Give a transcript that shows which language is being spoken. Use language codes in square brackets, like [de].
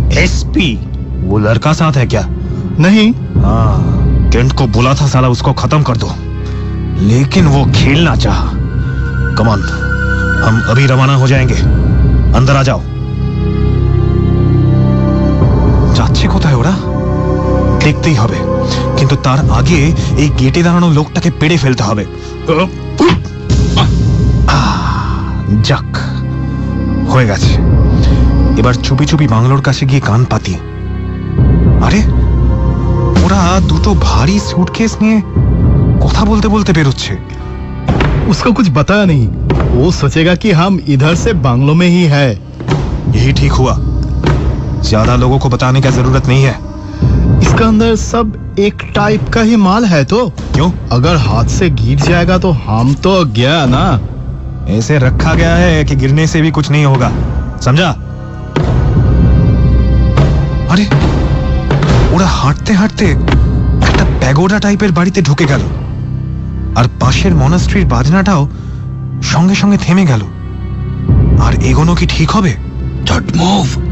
[hi] SP? वो लड़का साथ है क्या? नहीं। हाँ, केंट को बोला था साला उसको खत्म कर दो, लेकिन वो खेलना चाहा। कमान, हम अभी रवाना हो जाएंगे, अंदर आ जाओ। [bn] যাচ্ছে কোথায় ওরা? দেখতেই হবে, কিন্তু তার আগে এই গেটে দাঁড়ানো লোকটাকে পেড়ে ফেলতে হবে। যাক, হয়ে গেছে। এবার চুপি চুপি বাংলোর কাছে গিয়ে কান পাতি। আরে ওরা দুটো ভারী সুটকেস নিয়ে কথা বলতে বলতে বেরোচ্ছে। [hi] उसको कुछ बताया नहीं, वो सोचेगा कि हम इधर से बांग्लो में ही है। यही ठीक हुआ, ज्यादा लोगों को बताने की जरूरत नहीं है। इसका अंदर सब एक टाइप का ही माल है तो क्यों? अगर हाथ से गिर जाएगा तो हम तो गया ना। ऐसे रखा गया है कि गिरने से भी कुछ नहीं होगा, समझा? [bn] अरे ওরা হাঁটতে হাঁটতে একটা প্যাগোডা টাইপের বাড়িতে ঢুকে গেল, আর পাশের মনাস্ট্রির বাজনাটাও সঙ্গে সঙ্গে থেমে গেল। আর এগোনো কি ঠিক হবে? [en] Don't move.